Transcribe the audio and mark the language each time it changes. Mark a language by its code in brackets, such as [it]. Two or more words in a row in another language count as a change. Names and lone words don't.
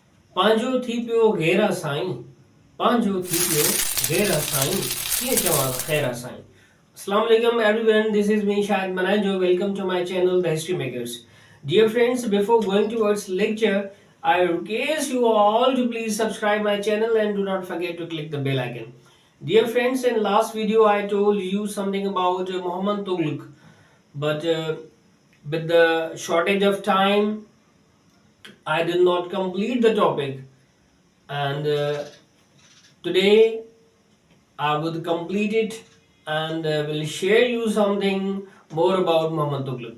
[sd] पंहिंजो थी पियो घेरा साईं पंहिंजो थी पियो घेरा साईं कीअं चवां ख़ैरा साईं [ar] السلام عليكم [en] everyone, this is me Shahid Manajo. Welcome to my channel The History Makers. Dear friends, before going towards lecture, I request you all to please subscribe my channel and do not forget to click the bell icon. Dear friends, in last video I told you something about Muhammad Tughluk, but with the shortage of time I did not complete the topic, and today I would complete it and will share you something more about Muhammad Tughlaq.